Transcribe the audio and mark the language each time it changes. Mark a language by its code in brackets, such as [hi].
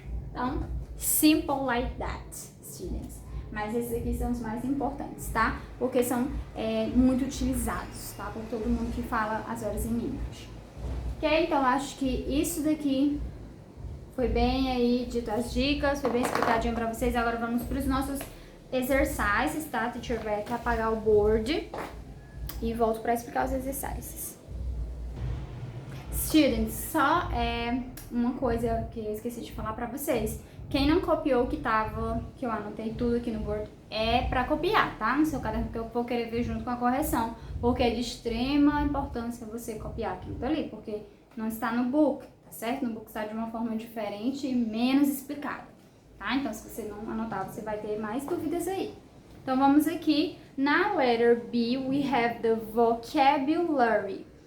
[en] Então, simple like that, students. [pt] Mas esses aqui são os mais importantes, tá? Porque são muito utilizados, tá? Por todo mundo que fala as horas em minutos. Ok? Então, acho que isso daqui foi bem aí dito as dicas, foi bem explicadinho pra vocês. Agora vamos para os nossos exercises, tá? A teacher vai aqui apagar o board e volto para explicar os exercises. Students, só uma coisa que eu esqueci de falar pra vocês. Quem não copiou que eu anotei tudo aqui no board, é pra copiar, tá? No seu caderno, que eu vou querer ver junto com a correção. Porque é de extrema importância você copiar aquilo dali, porque não está no book, tá certo? No book está de uma forma diferente e menos explicado, tá? Então, se você não anotar, você vai ter mais dúvidas aí. Então, vamos aqui. [en] Na letter B, we have the vocabulary.